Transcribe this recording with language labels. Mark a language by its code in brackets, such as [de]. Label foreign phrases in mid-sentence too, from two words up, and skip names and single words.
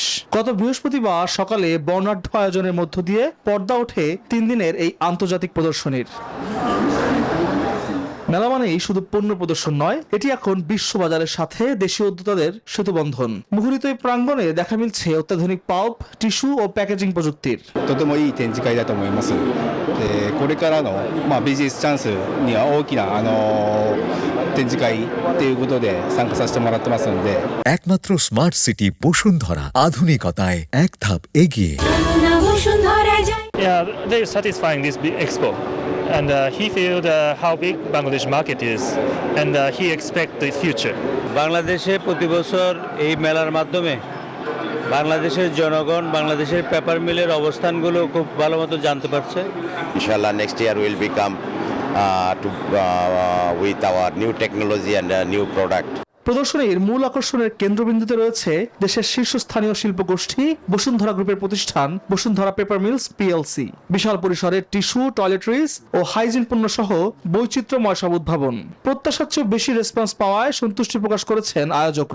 [bn] গত বৃহস্পতিবার সকালে বর্ণাঢ্য আয়োজনের মধ্য দিয়ে পর্দা ওঠে ৩ দিনের এই আন্তর্জাতিক প্রদর্শনীর। মেলা মানেই শুধু পণ্য প্রদর্শন নয়, এটি এখন বিশ্ববাজারের সাথে দেশীয় উদ্যোক্তাদের সেতুবন্ধন। মুখরিত এই প্রাঙ্গণে দেখা মিলছে অত্যাধুনিক পাল্প, টিস্যু ও প্যাকেজিং প্রযুক্তির। [ja] とてもいい展示会だと思います。で、これからのビジネスチャンスには大きな展示会ということで参加させてもらってますので。 [bn] একমাত্র স্মার্ট সিটি বসুন্ধরা আধুনিকতায় এক ধাপ এগিয়ে। [en] Yeah, very satisfying this expo. And he felt how big Bangladesh market is, and he expect the future. [bn] বাংলাদেশে প্রতি বছর এই মেলার মাধ্যমে বাংলাদেশের জনগণ বাংলাদেশের পেপার মিলের অবস্থানগুলো খুব ভালো মতো জানতে পারছে। [en] Inshallah, next year we will become with our new technology and new product. [bn] প্রদর্শনীর মূল আকর্ষণের কেন্দ্রবিন্দুতে রয়েছে দেশের শীর্ষস্থানীয় শিল্পগোষ্ঠী বসুন্ধরা গ্রুপের প্রতিষ্ঠান বসুন্ধরা পেপার মিলস পিএলসি। বিশাল পরিসরের টিস্যু, টয়লেট্রিজ ও হাইজিন পণ্য সহ বৈচিত্র্যময় সব উদ্ভাবন। প্রত্যাশার চেয়ে বেশি রেসপন্স পাওয়ায় সন্তুষ্টি প্রকাশ করেছেন আয়োজকরা।